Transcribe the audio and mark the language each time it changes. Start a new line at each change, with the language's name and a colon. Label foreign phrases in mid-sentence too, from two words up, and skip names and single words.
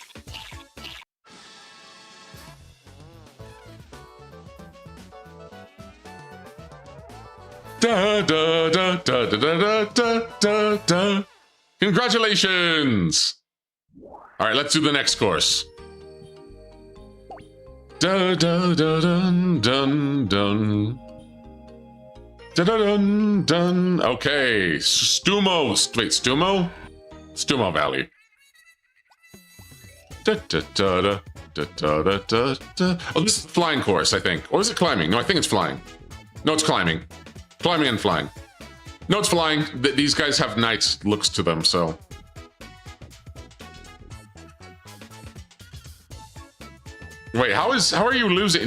English: Da da da da da da da da da. Congratulations! All right, let's do the next course. Da da da dun dun dun. Da da dun dun. Okay, Stumo. Wait, Stumo? Stumo Valley. Da da da da da da da da da. Oh, this is the flying course, I think. Or is it climbing? No, I think it's flying. No, it's climbing. Climbing and flying. No, it's flying. These guys have nice looks to them, so. Wait, how are you losing?